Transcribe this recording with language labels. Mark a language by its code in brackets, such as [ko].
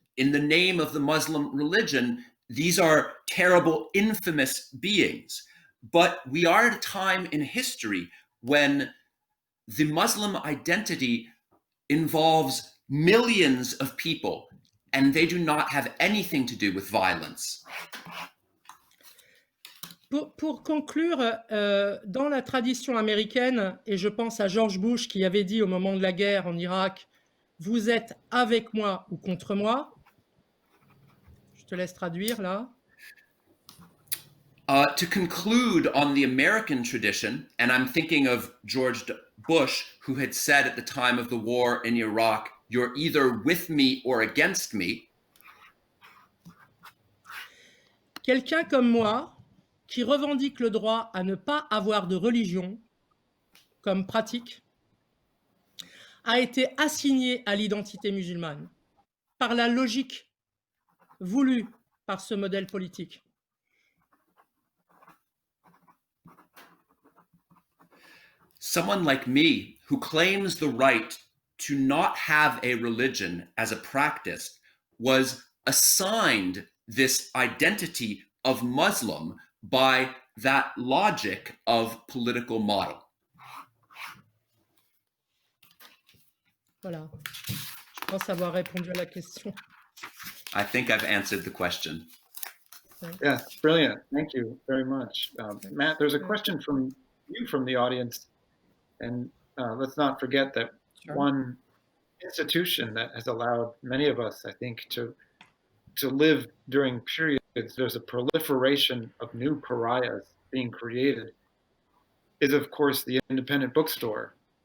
[en] In the name of the Muslim religion, these are terrible, infamous beings. But we are at a time in history when the Muslim identity involves millions of people, and they do not have anything to do with violence. [fr] Pour conclure, dans la tradition américaine, et je pense à George Bush qui avait dit au moment de la guerre en Irak, « Vous êtes avec moi ou contre moi », je te laisse traduire là. [en] To conclude on the American tradition, and I'm thinking of George Bush, who had said at the time of the war in Iraq, "You're either with me or against me." [fr] Quelqu'un comme moi, qui revendique le droit à ne pas avoir de religion comme pratique, a été assigné à l'identité musulmane par la logique voulue par ce modèle politique. [en] Someone like me, who claims the right to not have a religion as a practice, was assigned this identity of Muslim by that logic of political model. [fr] Voilà, je pense avoir répondu à la question. [en] I think I've answered the question. Yeah, brilliant. Thank you very much. Matt, there's a question from you from the audience. And let's not forget that one institution that has allowed many of us, I think, to live during periods, there's a proliferation of new pariahs being created, is of course the independent bookstore.